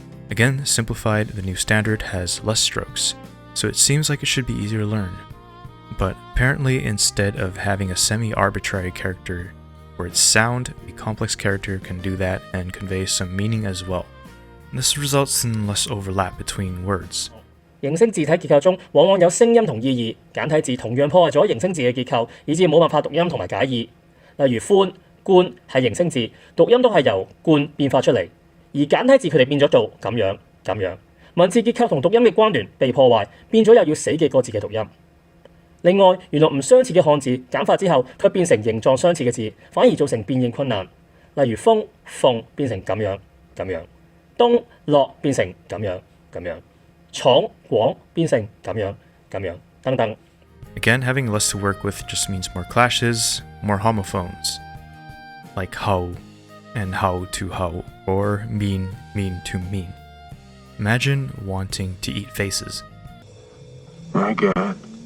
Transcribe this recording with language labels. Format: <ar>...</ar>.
<en>Again, simplified, the new standard has less strokes, so it seems like it should be easier to learn. But apparently, instead of having a semi-arbitrary character for its sound, a complex character can do that and convey some meaning as well. This results in less overlap between words.</en> <yue>形聲字體結構中往往有聲音同意義，簡體字同樣破壞咗形聲字嘅結構，以致冇辦法讀音同埋解義。例如寬、官係形聲字，讀音都係由冠變化出嚟，而簡體字佢哋變咗做咁樣咁樣，文字結構同讀音嘅關聯被破壞，變咗又要死記個字嘅讀音。另外，原來唔相似嘅漢字簡化之後，卻變成形狀相似嘅字，反而造成變應困難。例如風、鳳變成咁樣咁樣，東、落變成咁樣咁樣。闖廣變成咁樣咁樣等等。</yue> <en>Again, having less to work with just means more clashes, more homophones, like how and how to how, or mean to mean. Imagine wanting to eat faces. My God.</en>